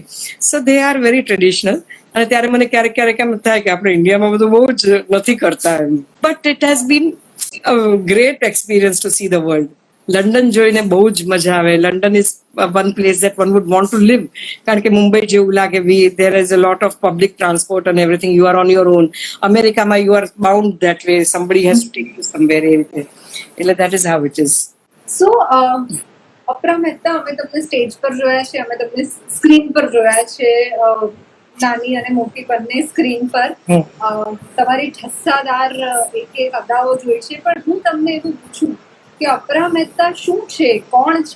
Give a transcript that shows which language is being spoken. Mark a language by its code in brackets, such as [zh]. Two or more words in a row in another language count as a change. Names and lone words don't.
[en] So they are very traditional. [gu] અને ત્યારે મને ક્યારેક એમ થાય કે આપણે ઇન્ડિયામાં બધું બહુ જ નથી કરતા એમ. [en] But it has been great experience to see the world. [gu] લંડન જોઈને બહુ જ મજા આવે. [en] London is one place that one would want to live. [gu] કારણ કે મુંબઈ જેવું લાગે, [en] there is a lot of public transport and everything, you are on your own. અમેરિકામાં you are bound that way, somebody has to take you somewhere [gu] એ રીતે. એટલે [en] that is how it is. [gu] સો અપરા મહેતા અમે તમને સ્ટેજ પર જોયા છે, અમે તમને સ્ક્રીન પર જોયા છે, નાની અને મોટી બંને સ્ક્રીન પર. તમારી ઠસ્સાદાર એક અદાઓ જોઈ છે. પણ હું તમને એવું પૂછું કે અપરા મહેતા શું છે, કોણ છે?